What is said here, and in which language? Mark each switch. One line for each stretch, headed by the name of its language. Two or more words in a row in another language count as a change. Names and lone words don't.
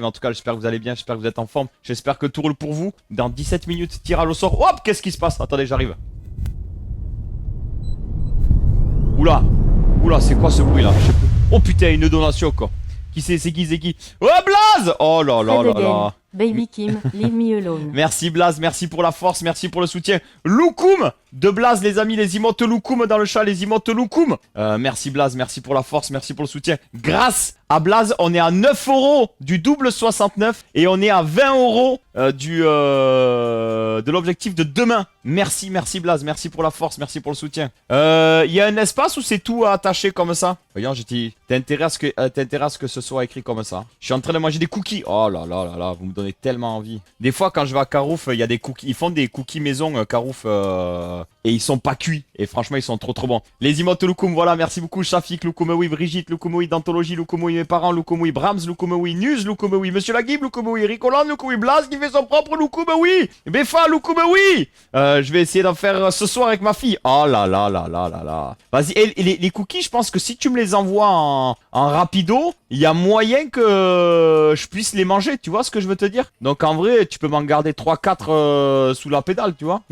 French: En tout cas, j'espère que vous allez bien, j'espère que vous êtes en forme. J'espère que tout roule pour vous. Dans 17 minutes, tirage au sort. Hop, qu'est-ce qui se passe? Attendez, j'arrive. Oula, c'est quoi ce bruit là? Je sais plus. Oh putain, une donation quoi. Qui c'est qui? Oh Blaze! Oh là là là là.
English: Baby Kim, leave me alone.
French: Merci Blaze, merci pour la force, merci pour le soutien. Loukoum de Blaze les amis, les emotes Loukoum dans le chat, les emotes Loukoum. Merci Blaze, merci pour la force, merci pour le soutien. Grâce à Blaze, on est à 9 € du double 69 et on est à 20 € de l'objectif de demain. Merci Blaze, merci pour la force, merci pour le soutien. Il y a un espace où c'est tout attaché comme ça? Voyons, t'as intérêt à ce que ce soit écrit comme ça. Je suis en train de manger des cookies. Oh là là là là, vous me donnez tellement envie. Des fois, quand je vais à Carouf, il y a des cookies. Ils font des cookies maison, Carouf, et ils sont pas cuits. Et franchement, ils sont trop bon. Les emotes Loukoum, voilà, merci beaucoup. Shafik, Loukoum, Brigitte, Loukoum, Dantologie, Loukoum, mes parents, Loukoum, Brahms, Loukoum, Nuz, Loukoum, Monsieur Laguib, Loukoum, Ricolan, Loukoum, Blas, qui fait son propre Loukoum, Befa, Loukoum, je vais essayer d'en faire ce soir avec ma fille. Oh là là là là là là. Vas-y, et les cookies, je pense que si tu me les envoies en rapido, il y a moyen que je puisse les manger, tu vois ce que je veux te dire? Donc en vrai, tu peux m'en garder 3-4 sous la pédale, tu vois?